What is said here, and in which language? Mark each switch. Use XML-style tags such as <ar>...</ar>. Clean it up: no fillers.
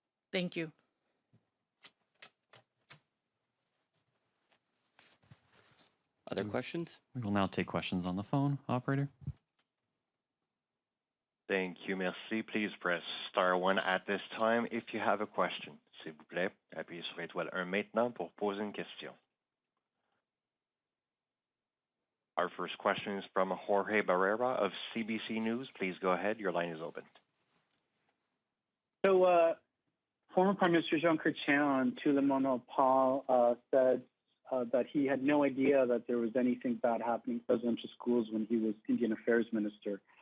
<en>Thank you. Other questions? We will now take questions on the phone. Operator? Thank you,</en> <fr>merci.</fr> <en>Please press star 1 at this time if you have a question.</en> <fr>S'il vous plaît, appuyez sur étoile 1 maintenant pour poser une question.</fr> <en>Our first question is from Jorge Barrera of CBC News. Please go ahead. Your line is open. So, former Prime Minister Jean Chrétien on Tout le monde parle said that he had no idea that there was anything bad happening in residential schools when he was Indian Affairs Minister.</en>